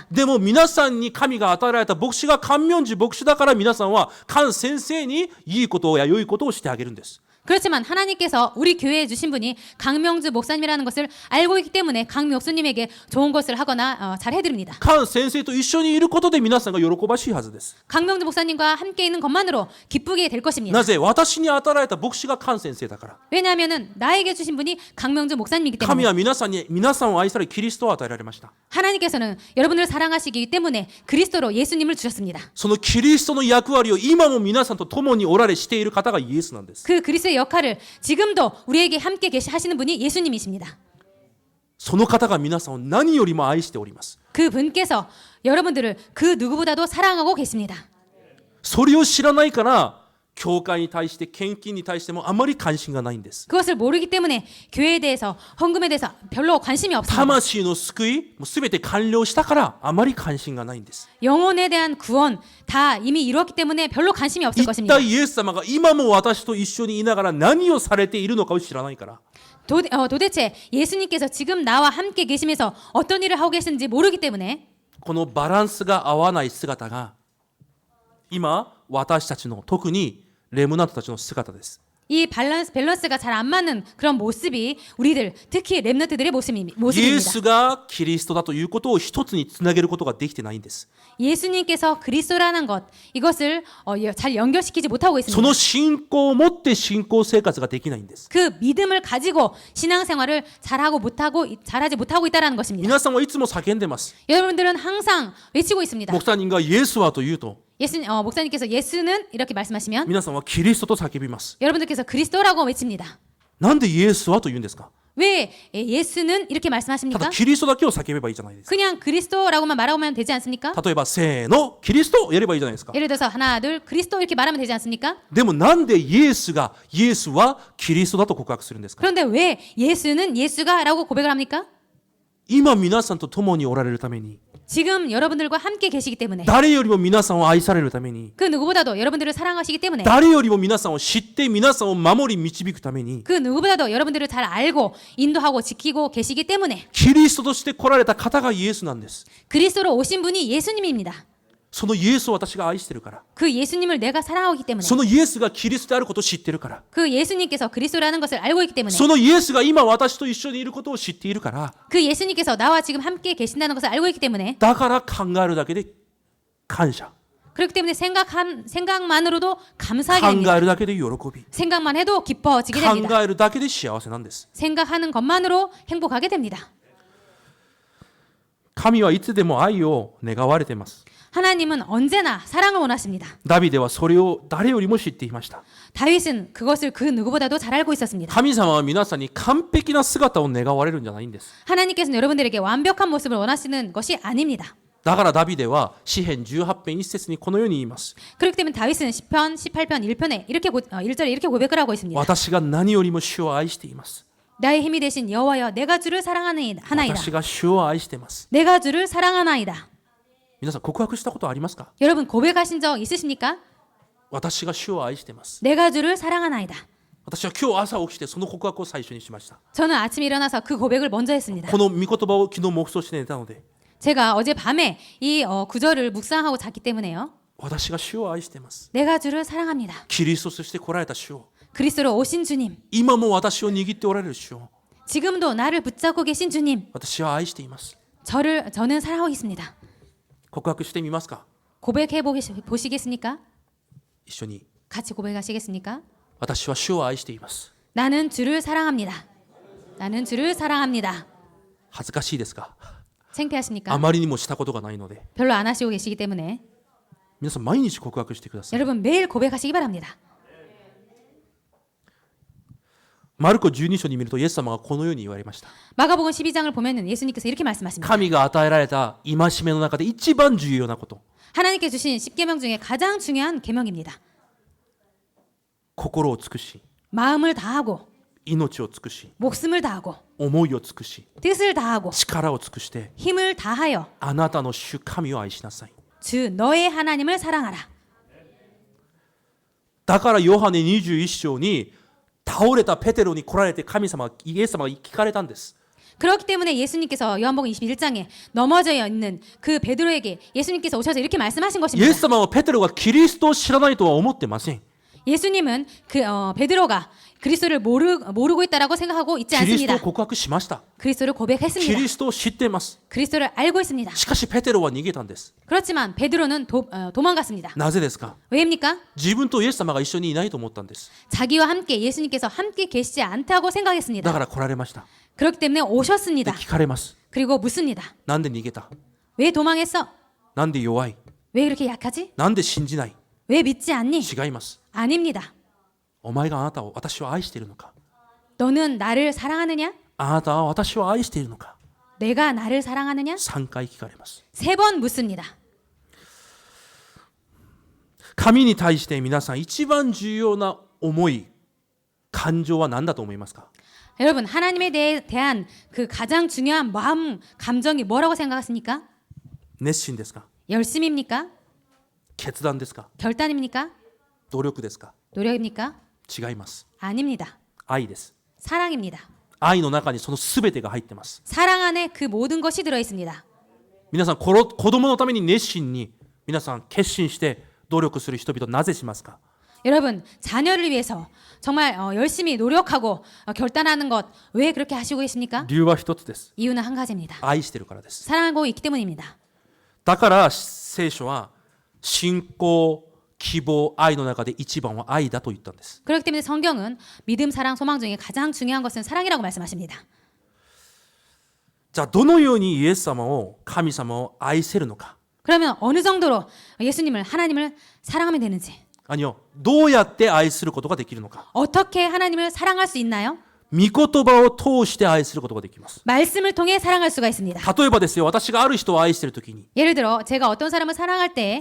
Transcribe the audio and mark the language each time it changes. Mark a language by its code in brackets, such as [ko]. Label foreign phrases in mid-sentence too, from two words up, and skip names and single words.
[ja] でも皆さんに神が与えられた牧師が関明寺牧師だから皆さんは関先生にいいことや良いことをしてあげるんです。 [ko] 그렇지만 하나님께서 우리 교회에 주신 분이 강명주 목사님이라는 것을 알고 있기 때문에 강 목사님에게 좋은 것을 하거나 잘 해드립니다. [ja] 関先生と一緒にいることで皆さんが喜ばしいはずです。 [ko] 강명주 목사님과 함께 있는 것만으로 기쁘게 될 것입니다. [ja] なぜ私に与えられた牧師が関先生だから。 [ko] 왜냐하면 나에게 주신 분이 강명주 목사님이기 [ja] 神 [ko] 때문에 [ja] は皆さんを愛されキリストを与えられました。 [ko] 하나님께서는 여러분을 사랑하시기 때문에 그리스도로 예수님을 주셨습니다. [ja] そのキリストの役割を今も皆さんと共におられしている方がイエスなんです。 [ko] 그 그리스도의 역할을 지금도 우리에게 함께 하시는 분이 예수님이십니다. [ja] その方が皆さんを何よりも愛しております。 [ko] 그 분께서 여러분들을 그 누구보다도 사랑하고 계십니다. [ja] それを知らないから教会に対して献金に対してもあまり関心がないんです。 [ko] 그것을 모르기 때문에 교회에 대해서 헌금에 대해서 별로 관심이 없습니다. [ja] 魂の救いもう全て完了したからあまり関心がないんです。 [ko] 영혼에 대한 구원 다 이미 이루었기 때문에 별로 관심이 없을 [ja] 一 [ko] 것입니다. [ja] 体イエス様が今も私と一緒にいながら何をされているのかを知らないから。 [ko] 도대체 예수님께서 지금 나와 함께 계시면서 어떤 일을 하고 계시는지 모르기 때문에 [ja] このバランスが合わない姿が今私たちの特にレムナントたちの姿です。 [ko] 이 밸런스가 잘 안 맞는 그런 모습이 우리들 특히 렘넌트들의 [ja] イエ [ko] 모습입니다. [ja] スがキリストだということを一つにつなげることができてないんです。 [ko] 예수님께서 그리스도라는 것 이것을 잘 연결시키지 못하고 [ja] その [ko] 있습니다. [ja] 信仰を持って信仰生活ができないんです。 [ko] 그 믿음을 가지고 신앙생활을 잘하지 못하고 있다는 것입니다. [ja] 皆さんはいつも叫んでます。 [ko] 여러분들은 항상 외치고 있습니다. [ja] 牧師人がイエスはと言うと [ko] 목사님께서 예수는 이렇게 말씀하시면 [ja] 皆さんはキリストと叫びます。 [ko] 여러분들께서 그리스도라고 외칩니다. [ja] なんでイエスはと言うんですか。 [ko] 왜 예수는 이렇게 [ja] ただ [ko] 말씀하십니까? [ja] キリストだけを叫べばいいじゃないですか。 [ko] 그냥 그리스도라고만 말하면 되지 않습니까? [ja] 例えばせーのキリストをやればいいじゃないですか。 [ko] 예를 들어서 하나 둘 그리스도 이렇게 말하면 되지 않습니까? [ja] でもなんでイエスはキリストだと告白するんですか。 [ko] 그런데 왜 예수는 예수가라고 고백을 합니까? [ja] 今皆さんと共におられるために [ko] 지금 여러분들과 함께 계시기 때문에 [ja] 誰よりも皆さんを愛されるために [ko] 그 누구보다도 여러분들을 사랑하시기 때문에 [ja] 誰よりも皆さんを知って皆さんを守り導くために [ko] 그 누구보다도 여러분들을 잘 알고 인도하고 지키고 계시기 때문에 [ja] キリストとして来られた方がイエスなんです。 [ko] 그리스도로 오신 분이 예수님입니다. [ja] そのイエスを私が愛してるから。 [ko] 그 예수님을 내가 사랑하고 있기 때문에 [ja] そのイエスがキリストであることを知ってるから。 [ko] 그 예수님께서 그리스도라는 것을 알고 있기 때문에 [ja] そのイエスが今私と一緒にいることを知っているから。 [ko] 그 예수님께서 나와 지금 함께 계신다는 것을 알고 있기 때문에 [ja] だから考えるだけで感謝。 [ko] 그렇기 때문에 생각만으로도 감사하게 [ja] 考 [ko] 됩니다. [ja] えるだけで喜び。 [ko] 생각만 해도 기뻐지게 [ja] 考 [ko] 됩니다. [ja] えるだけで幸せなんです。 [ko] 생각하는 것만으로 행복하게 됩니다. [ja] 神はいつでも愛を願われています。 [ko] 하나님은 언제나 사랑을 원하십니다. [ja] ダビデはそれを誰よりも知っていました。 [ko] 다윗은 그것을 그 누구보다도 잘 알고 있었습니다. [ja] 神様は皆さんに完璧な姿を願われるんじゃないんです。 [ko] 하나님께서는 여러분들에게 완벽한 모습을 원하시는 것이 아닙니다. [ja] だからダビデは詩編18編1節にこのように言います。 [ko] 그렇기 때문에 다윗은 시편 18편 1편에 1절에 이렇게 고백을 하고 있습니다. [ja] 私が何よりも主を愛しています。 [ko] 나의 힘이 되신 여호와여 내가 주를 사랑하나이다. [ja] 私が主を愛しています。 [ko] 내가 주를 사랑하나이다. [ja] 皆さん告白したことありますか。 [ko] 여러분 고백하신 적 있으십니까? [ja] 私が主を愛しています。 [ko] 내가 주를 사랑하나이다. [ja] 私は今日朝起きてその告白を最初にしました。 [ko] 저는 아침에 일어나서 그 고백을 먼저 했습니다. [ja] この御言葉を昨日黙想して寝たので [ko] 제가 어제 밤에 이 구절을 묵상하고 잤기 때문에요. [ja] 私が主を愛しています。 [ko] 내가 주를 사랑합니다. [ja] キリストとして来られた主を、 [ko] 그리스도로 오신 주님, [ja] 今も私を握っておられる主を [ko] 지금도 나를 붙잡고 계신 주님, [ja] 私は愛しています。 [ko] 저는 사랑하고 있습니다. [ja] 告白してみますか。 [ko] 고백해 보시겠습니까? [ja] 一緒に。 [ko] 같이 고백하시겠습니까? [ja] 私は主を愛しています。 [ko] 나는 주를 사랑합니다. 나는 주를 사랑합니다. [ja] 恥ずかしいですか。 [ko] 창피하십니까? [ja] あまりにもしたことがないので、 [ko] 별로 안 하시고 계시기 때문에 [ja] 皆さん毎日告白してください。 [ko] 여러분 매일 고백하시기 바랍니다. [ja] マルコ12章に見るとイエス様がこのように言われました。 [ko] 마가복음 12장을 보면은 예수님께서 이렇게 말씀하십니다. [ja] 神が与えられた戒めの中で一番重要なこと、 [ko] 하나님께 주신 10계명 중에 가장 중요한 계명입니다. [ja] 心を尽くし、 [ko] 마음을 다하고 [ja] 命を尽くし、 [ko] 목숨을 다하고 [ja] 思いを尽くし、 [ko] 뜻을 다하고 [ja] 力を尽くして [ko] 힘을 다하여 [ja] あなたの主神を愛しなさい。 [ko] 주 너의 하나님을 사랑하라. [ja] だからヨハネ21章に倒れたペテロに来られて神様、イエス様が聞かれたんです。 [ko] 그렇기 때문에 예수님께서 요한복음 21장에 넘어져 있는 그 베드로에게 예수님께서 오셔서 이렇게 말씀하신 [ja] イエ [ko] 것입니다. [ja] ス様はペテロがキリストを知らないとは思ってません。 [ko] 예수님은 베드로가 그리스도를 모르고 있다라고 생각하고 있지 [ja] キリスト [ko] 않습니다. [ja] を告白しました。 [ko] 그리스도를 [ja] キ [ko] 고백했습니다. [ja] リストを知っています。 [ko] 그리스도를 알고 있습니다. [ja] しかしペテロは逃げたんです。 [ko] 그렇지만 베드로는 도망갔습니다. [ja] なぜですか。 [ko] 왜입니까? [ja] 自分とイエス様が一緒にいないと思ったんです。 [ko] 자기와 함께 예수님께서 함께 계시지 않다고 [ja] だ [ko] 생각했습니다. [ja] から来られました。 [ko] 그렇기 때문에 [ja] で [ko] 오셨습니다. [ja] 聞かれます。 [ko] 그리고 묻습니다. [ja] なんで逃げた。 [ko] 왜 도망했어? [ja] なんで弱い。 [ko] 왜 그렇게 약하지? [ja] なんで信じない。 [ko] 왜 믿지 않니? [ja] 違います。 [ko] 아닙니다. [ja] お前があなたを、私を愛しているのか。 [ko] 너는 나를 사랑하느냐? [ja] あなたは私を愛しているのか。 [ko] 내가 나를 사랑하느냐? [ja] 3 回聞かれます。 [ko] 3번 묻습니다. [ja] 神に対して皆さん一番重要な思い、感情は何だと思いますか。 [ko] 여러분 하나님에 대한 그 가장 중요한 마음, 감정이 뭐라고 생각하십니까? [ja] 熱心ですか。 [ko] 열심입니까? [ja] 決断ですか。 [ko] 결단입니까? [ja] 努力ですか。 [ko] 노력입니까? [ja] 違います。 [ko] 아닙니다. [ja] 愛です。 [ko] 사랑입니다. [ja] 愛の中にその全てが入ってます。 [ko] 사랑 안에 그 모든 것이 들어 있습니다. [ja] 皆さん子供のために熱心に皆さん決心して努力する人々なぜしますか。 [ko] 여러분 자녀를 위해서 정말 열심히 노력하고 결단하는 것 왜 그렇게 하시고 계십니까? [ja] 理由は一つです。 [ko] 이유는 한 가지입니다. [ja] 愛してるからです。 [ko] 사랑하고 있기 때문입니다. [ja] だから聖書は信仰、希望、愛の中で一番は愛だと言ったんです。 [ko] 그렇기 때문에 성경은 믿음, 사랑, 소망 중에 가장 중요한 것은 사랑이라고 말씀하십니다. [ja] じゃあどのようにイエス様を、神様を愛せるのか。 [ko] 그러면 어느 정도로 예수님을 하나님을 사랑하면 되는지 [ja] あによ、どうやって愛することができるのか。 [ko] 어떻게 하나님을 사랑할 수 있나요? [ja] 御言葉を通して愛することができます。 [ko] 말씀을 통해 사랑할 수가 있습니다. [ja] 例えばですよ、私がある人を愛しているときに [ko] 예를 들어 제가 어떤 사람을 사랑할 때